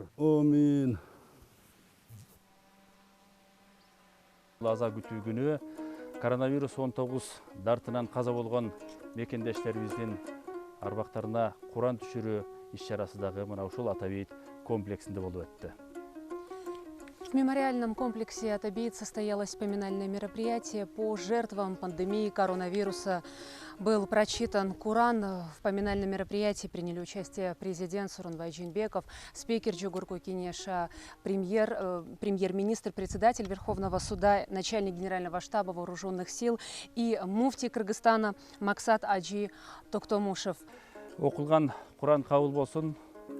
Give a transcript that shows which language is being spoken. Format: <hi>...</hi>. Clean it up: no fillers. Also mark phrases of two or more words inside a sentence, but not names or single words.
<ky>Амин. Аза күтүү күнү коронавирус 19 дартынан каза болгон мекендештерибиздин арбактарына Куран түшүрүү иш-чарасы дагы мына ушул Ата-Бейит комплексинде болуп өттү.</ky> <ru>В мемориальном комплексе «Ата-Бейит» состоялось поминальное мероприятие по жертвам пандемии коронавируса. Был прочитан Куран. В поминальном мероприятии приняли участие президент Сооронбай Жээнбеков, спикер Жогорку Кенеша, премьер-министр, председатель Верховного суда, начальник Генерального штаба вооруженных сил и муфтий Кыргызстана Максат Аджи Токтомушев.</ru> <ky>Окулган Куран кабыл болсун.</ky>